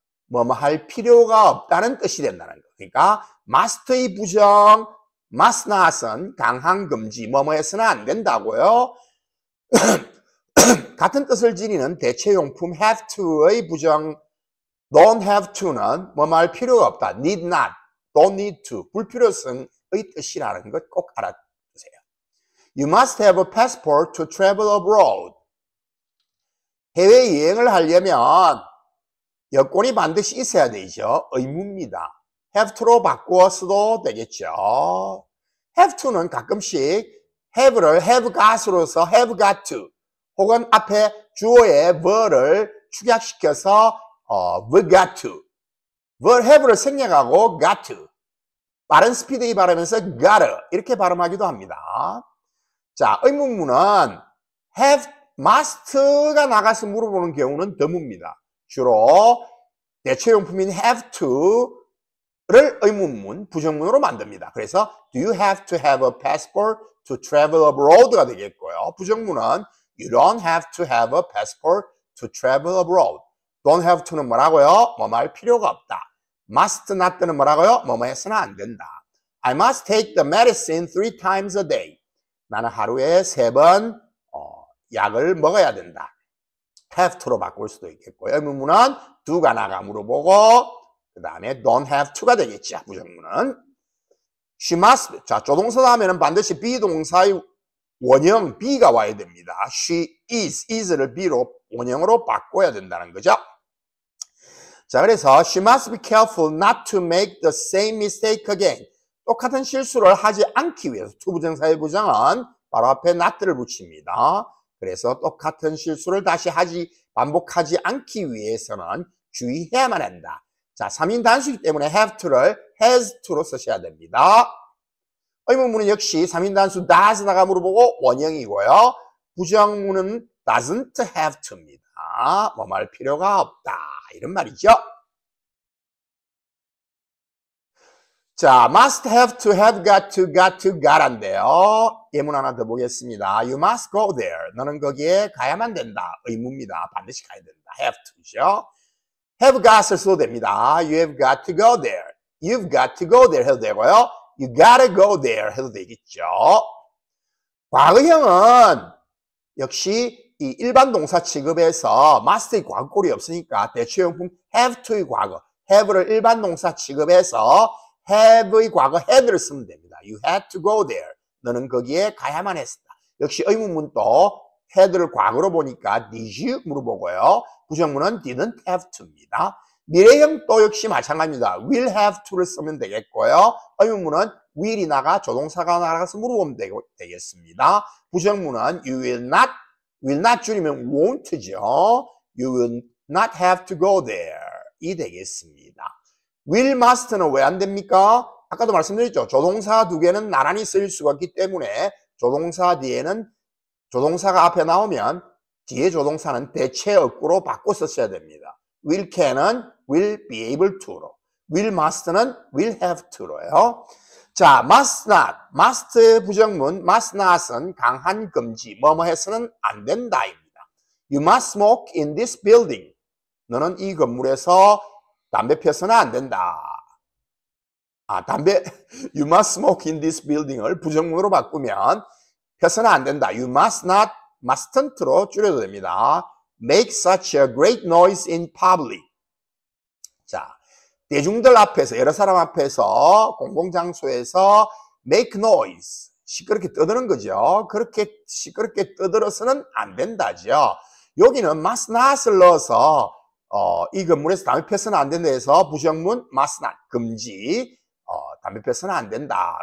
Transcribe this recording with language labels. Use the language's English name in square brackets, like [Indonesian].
[Korean] 뭐뭐 할 필요가 없다는 뜻이 된다는 거. 그러니까 must의 부정, must not은 강한 금지, 뭐뭐 해서는 안 된다고요. 같은 뜻을 지니는 대체용품 have to의 부정 don't have to는 뭐뭐 할 필요가 없다. need not, don't need to, 불필요성의 뜻이라는 것 꼭 알아두세요. [English] You must have a passport to travel abroad. [Korean] 해외여행을 하려면 여권이 반드시 있어야 되죠. 의무입니다. have to로 바꾸어서도 되겠죠. have to는 가끔씩 have를 have got으로서 have got to 혹은 앞에 주어의 ver를 축약시켜서 we got to ver have를 생략하고 got to 빠른 스피드에 발음해서 gotta 이렇게 발음하기도 합니다. 자, 의문문은 have, must가 나가서 물어보는 경우는 드뭅니다. 주로 대체용품인 have to를 의문문, 부정문으로 만듭니다. 그래서 [English] do you have to have a passport to travel abroad [Korean] 가 되겠고요. 부정문은 [English] you don't have to have a passport to travel abroad. [Korean] don't have to는 뭐라고요? 뭐뭐 할 필요가 없다. must not는 뭐라고요? 뭐뭐 해서는 안 된다. [English] I must take the medicine 3 times a day. [Korean] 나는 하루에 3번 약을 먹어야 된다. have to로 바꿀 수도 있겠고요. 의문문은 do가 나가 물어보고 그 다음에 don't have to가 되겠죠. 부정문은 she must. 자, 조동사 다음에는 반드시 비동사의 원형 be가 와야 됩니다. she is를 be로 원형으로 바꿔야 된다는 거죠. 자, 그래서 [English] she must be careful not to make the same mistake again. [Korean] 똑같은 실수를 하지 않기 위해서 투부정사의 부정은 바로 앞에 not를 붙입니다. 그래서 똑같은 실수를 다시 반복하지 않기 위해서는 주의해야만 한다. 자, 3인 단수이기 때문에 have to를 has to로 쓰셔야 됩니다. 의문문은 역시 3인 단수 does 나가 물어보고 원형이고요. 부정문은 doesn't have to입니다. 뭐 말 필요가 없다. 이런 말이죠. 자, must have to have got to got인데요. 예문 하나 더 보겠습니다. [English] You must go there. [Korean] 너는 거기에 가야만 된다. 의무입니다. 반드시 가야 된다. have to죠. have got을 써도 됩니다. [English] You have got to go there. You've got to go there [Korean] 해도 되고요. [English] You gotta go there [Korean] 해도 되겠죠. 과거형은 역시 이 일반 동사 취급에서 must의 과거꼴이 없으니까 대체용품 have to의 과거, have를 일반 동사 취급해서 have의 과거 had를 쓰면 됩니다. [English] You had to go there. [Korean] 너는 거기에 가야만 했다. 역시 의문문도 had를 과거로 보니까 did you 물어보고요. 부정문은 didn't have to입니다. 미래형도 역시 마찬가지입니다. will have to를 쓰면 되겠고요. 의문문은 will이 나가 조동사가 나가서 물어보면 되겠습니다. 부정문은 you will not 줄이면 won't죠. [English] You will not have to go there [Korean] 이 되겠습니다. will, must는 왜 안 됩니까? 아까도 말씀드렸죠. 조동사 두 개는 나란히 쓰일 수가 있기 때문에 조동사 뒤에는 조동사가 앞에 나오면 뒤에 조동사는 대체 어구로 바꿔 썼어야 됩니다. will can은 will be able to로, will must는 will have to로요. 자, must not, must 부정문, must not은 강한 금지, 뭐뭐 해서는 안 된다입니다. [English] You must smoke in this building. [Korean] 너는 이 건물에서 담배 펴서는 안 된다. [English] you must smoke in this building [Korean] 을 부정문으로 바꾸면 펴서는 안 된다. [English] You must not, mustn't [Korean] 로 줄여도 됩니다. [English] Make such a great noise in public. [Korean] 자, 대중들 앞에서, 여러 사람 앞에서, 공공장소에서 make noise, 시끄럽게 떠드는 거죠. 그렇게 시끄럽게 떠들어서는 안 된다죠. 여기는 must not을 넣어서 이 건물에서 담배 펴서는 안 된다 해서 부정문 must not, 금지, 담배 펴서는 안 된다.